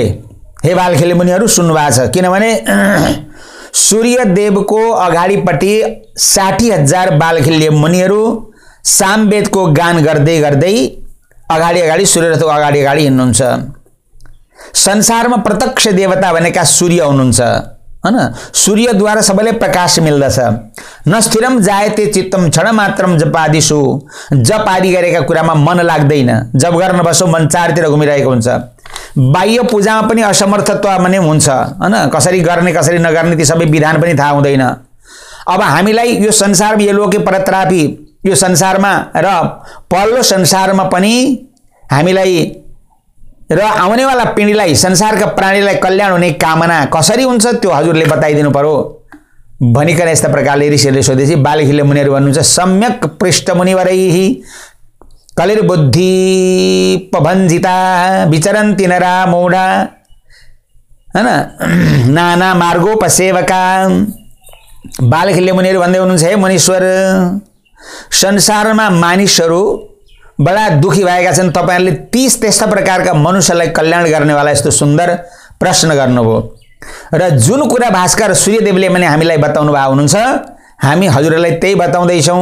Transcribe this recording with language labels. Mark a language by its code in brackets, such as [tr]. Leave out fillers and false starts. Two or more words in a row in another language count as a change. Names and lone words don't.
[ne] हे बालखिल्य मुनिहरू सुन्नु भएको छ, किनभने सूर्य देवको अगाडिपट्टि 60,000 बालखिल्य मुनिहरू सामवेदको गान गर्दै गर्दै अगाडि सूर्यरथको अगाडि हिँड्नुहुन्छ। संसारमा प्रत्यक्ष देवता भनेका सूर्य हुनुहुन्छ हैन। सूर्यद्वारा सबैले प्रकाश मिल्दछ। [sa] न स्थिरम जायते चित्तम क्षण मात्रम जपादिषु, [ne] जप आदि गरेका कुरामा मन लाग्दैन। जप गर्न बसो मन चारतिर घुमिरहेको हुन्छ। बाह्य पूजामा पनि असमर्थत्व पनि हुन्छ हैन। कसरी गर्ने कसरी नगर्ने ती सबै विधान पनि थाहा हुँदैन। अब हामीलाई यो संसारमा यो [sa] लोके परत्रापी [ne] यो संसारमा र पल्लो संसारमा पनि हामीलाई र आउनेवाला पिँढीलाई संसारका प्राणीलाई कल्याण हुने कामना कसरी हुन्छ त्यो हजुरले बताइदिनु पर्यो भनिकन यस्ता प्रकारले ऋषिहरूले सोधेपछि बालखिल्य मुनिहरू भन्नुहुन्छ, [sa] सम्यक पृष्ठमुनिवरैहि कलिर्बुद्धि पभञ्जिता विचरन्ति नरा मूढा हैन नाना मार्गोपसेवका। [ne] बालखिल्य मुनिहरू भन्दै हुनुहुन्छ, हे मुनीश्वर, संसारमा मानिसहरू बडा दुखी भएका छन्। तपाईहरुले 30 त्यस्ता प्रकारका मनुष्यलाई कल्याण गर्नेवाला यस्तो सुन्दर प्रश्न गर्नुभयो र जुन कुरा भास्कर सूर्यदेवले पनि हामीलाई बताउनु भएको हुनुहुन्छ हामी हजुरलाई त्यही बताउँदै छौं।